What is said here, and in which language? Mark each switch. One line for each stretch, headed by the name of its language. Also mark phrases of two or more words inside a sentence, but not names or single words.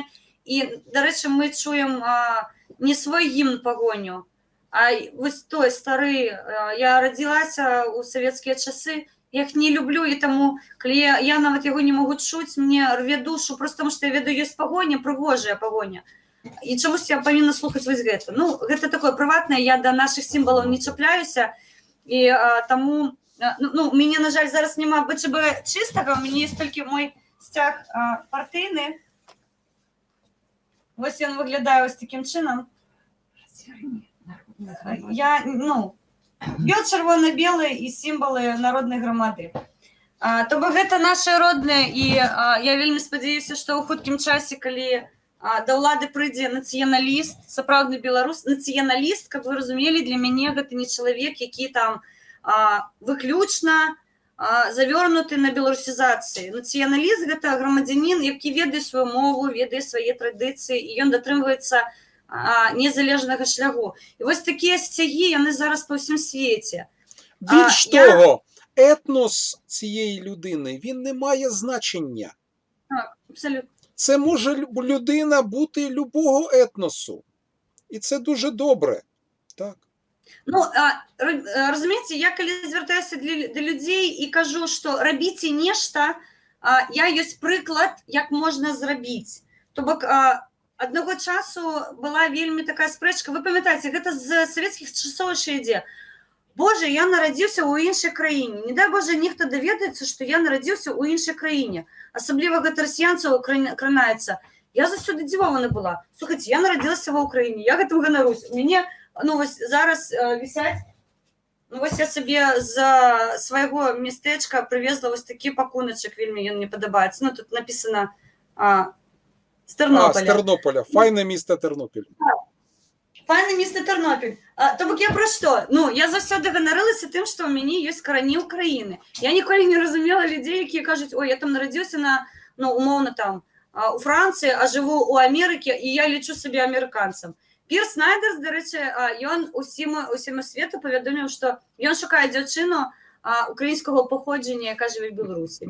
Ukrainian: І, до речі, ми чуємо не свій гімн погоню, а ось той старий. Я родилася у совєтські часи, я їх не люблю, і тому, коли я навіть його не можу чути, мені рве душу, просто тому що я веду, є погоня, пригожая погоня. І чомусь я повинна слухати ось
Belarusian: гэта. Ну, гэта такое прыватнае,
Ukrainian: я до наших символів не чапляюся, і тому, ну, мені, на жаль, зараз нема БЧБ чистого, у мене є тільки мой стяг партийний. Ось він виглядає ось таким чином. Я, ну, червоно-білий і символи народної громади.
Belarusian: Тобто гэта наше родне, і я вельмі спадзяюся, што ў хуткім часе, калі да ўлады прыйдзе нацыяналіст, сапраўдны беларус, нацыяналіст, каб вы разумелі, для мяне гэта не чалавек, які там выключна завернуты на беларусізацыі. Нацыяналіст гэта грамадзянін, які ведае сваю мову, ведае свае традыцыі, і ён датрымваецца незалежнага шляху. І вось такія сцягі, яны зараз па ўсім свеце.
Ukrainian: Більш того, етнос цієї людини, він не має значення. Так, абсолютно. Це може людина бути любого етносу. І це дуже добре. Так. Ну,
Belarusian: разумееце, я калі звяртаюся да людзей і кажу, што рабіце нешта, я ёсць прыклад, як можна зрабіць. То бок, аднаго часу была вельмі такая спрэчка, вы памятаеце, гэта з савецкіх часоў яшчэ ідзе. Боже, я нарадзіўся ў іншай краіне. Не дай Боже, нехта даведаецца, што я нарадзіўся ў іншай краіне. Асабліва гэта расіянцаў кранаецца. Я заўсёды дзівована была. Слухайце, я нарадзілася ва ўкраіне, я гэтым ганарусь. У мяне, ну, вось зараз вісяць, ну, вось я сабе з свайго мястэчка прывезла вось такі пакуначак, вельмі ён мне падабаецца. Ну, тут напісана з Тэрнополя.
Ukrainian: З Тернополя. Файне місто Тернопіль. Файне місто Тернопіль.
Belarusian: То бок
Ukrainian: я про што?
Belarusian: Ну, я заўсёды ганарылася тым, што ў мяне ёсць карані ўкраіны. Я ніколі не разумела людзей, якія кажуць, ой, я там нарадзіўся на, ну, умоўна там, у Францыі, а жыву ў Амерыкі, і я лічу сабе амерыканцам. Пір Снайдерс, да рэчы, ён усіму свету паведоміў, што ён шукае дзяўчыну украінскага паходжання, яка жыве ў Беларусі.